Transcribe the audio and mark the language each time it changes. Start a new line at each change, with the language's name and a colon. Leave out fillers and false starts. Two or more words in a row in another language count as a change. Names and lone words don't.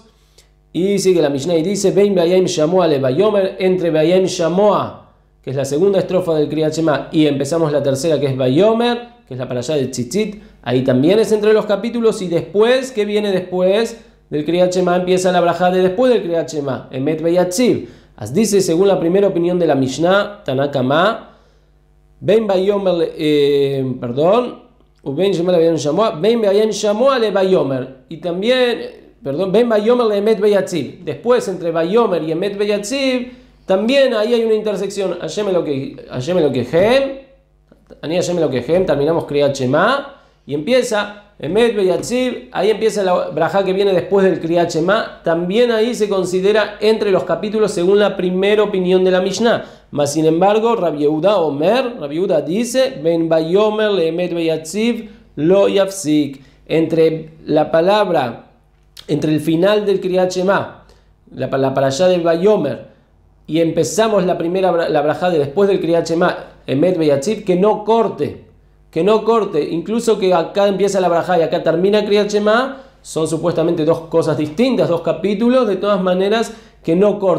Spanish: Y sigue la Mishnah y dice,
Hebrew: ובין והיה אם שמוע לויאמר, entre והיה אם שמוע,
Spanish: que es la segunda estrofa del Kriyat Shema, y empezamos la tercera que es Bayomer, que es la parashá del Tzitzit, ahí también es entre los capítulos. Y después, ¿qué viene después del Kriyat Shema? Empieza la brajá de después del Kriyat Shema, Emet Veyatziv. As dice, según la primera opinión de la Mishnah,
Hebrew: תנא קמא, ובין ויאמר, ובין שמע לוהיה אם שמוע, ובין והיה אם שמוע לויאמר,
Spanish: y también...
Hebrew: בין ויאמר לאמת ויציב.
Spanish: Después, entre Bayomer y Emet Veyatziv, también ahí hay una intersección.
Hebrew: ה' אלקיכם, אני ה' אלקיכם,
Spanish: terminamos Kriyat Shema y empieza Emet Veyatziv. Ahí empieza la brajá que viene después del Kriyat Shema. También ahí se considera entre los capítulos según la primera opinión de la Mishnah. Mas sin embargo, Rabbi Yehuda dice:
Hebrew: בין ויאמר לאמת ויציב לא יפסיק.
Spanish: Entre la palabra, entre el final del Kriyat Shema, la parashá del Bayomer, y empezamos la brajá de después del Kriyat Shema, Emet Veyatziv, que no corte, incluso que acá empieza la brajá y acá termina Kriyat Shema, son supuestamente dos cosas distintas, dos capítulos, de todas maneras, que no corte.